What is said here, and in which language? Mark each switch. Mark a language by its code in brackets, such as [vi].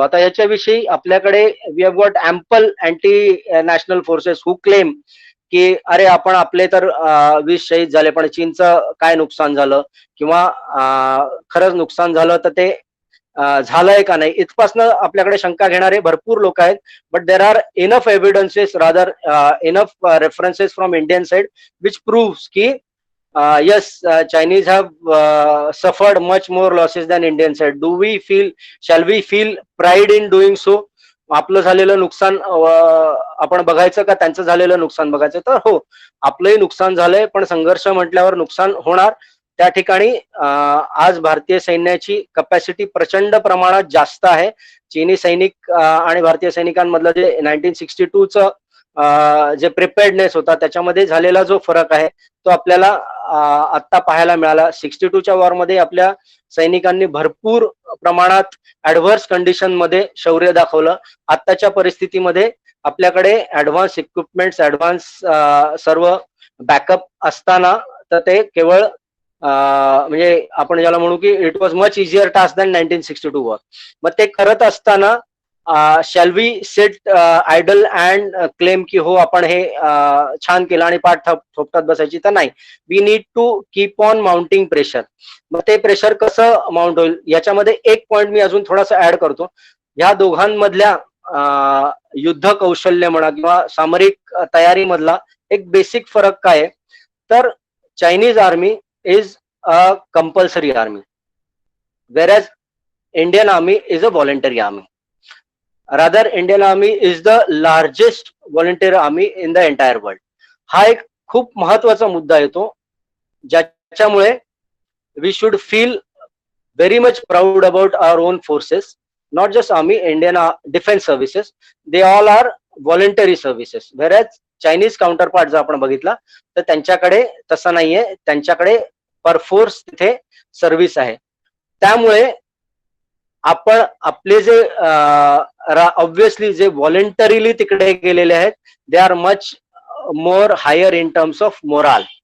[mr] आता याच्याविषयी आपल्याकडे [en] we have got ample anti national forces who claim [mr] की अरे आपण आपले तर 20 शहीद झाले, पण चीनचं काय नुकसान झालं, किंवा खरंच नुकसान झालं तर ते झालंय का नाही, इथपासनं आपल्याकडे शंका घेणारे भरपूर लोक आहेत. [en] But there are enough evidences, rather enough references from Indian side which proves की yes, Chinese have suffered much more losses than Indian side. Shall we feel pride in doing so? [mr] आपलं झालेलं नुकसान आपण बघायचं का त्यांचं झालेलं नुकसान बघायचं? तर हो, आपलंही नुकसान झालंय, पण संघर्ष म्हटल्यावर नुकसान होणार. त्या ठिकाणी आज भारतीय सैन्याची कपॅसिटी प्रचंड प्रमाणात जास्त आहे. चीनी सैनिक आणि भारतीय सैनिकांमधलं जे 1962चं जे प्रिपेअर्डनेस होता त्याच्यामध्ये झालेला जो फरक आहे तो आपल्याला आत्ता पाहायला मिळाला. 62च्या वॉरमध्ये आपल्या सैनिकांनी भरपूर प्रमाणात ऍडव्हर्स कंडिशन मध्ये शौर्य दाखवलं. आत्ताच्या परिस्थितीमध्ये आपल्याकडे ऍडव्हान्स इक्विपमेंट्स, ऍडव्हान्स सर्व बॅकअप असताना तर ते केवळ म्हणजे आपण ज्याला म्हणू की [en] It was much easier task than 1962 war. [mr] मग ते करत असताना [en] shall we set idle and claim [mr] की हो आपण हे छान केलं आणि पाठ थोपटात बसायची, तर नाही. [en] We need to keep on mounting pressure. [mr] मग ते प्रेशर कसं माउंट होईल याच्यामध्ये एक पॉइंट मी अजून थोडासा ऍड करतो. ह्या दोघांमधल्या युद्ध कौशल्य म्हणा किंवा सामरिक तयारीमधला एक बेसिक फरक काय आहे, तर [en] Chinese army is a compulsory army, whereas Indian army is a voluntary army. Rather, Indian army is the largest volunteer army in the entire world. [mr] हा एक खूप महत्वाचा मुद्दा येतो ज्याच्या त्याच्यामुळे [en] We should feel very much proud about our own forces, not just army, Indian defense services. They all are voluntary services, whereas Chinese counterpart [mr] जर आपण बघितला तर त्यांच्याकडे तसं नाहीये, त्यांच्याकडे परफोर्स तिथे सर्व्हिस आहे. त्यामुळे आपण आपले जे ऑब्विसली जे व्हॉलंटरीली तिकडे गेलेले आहेत, [en] They are much more higher in terms of morale.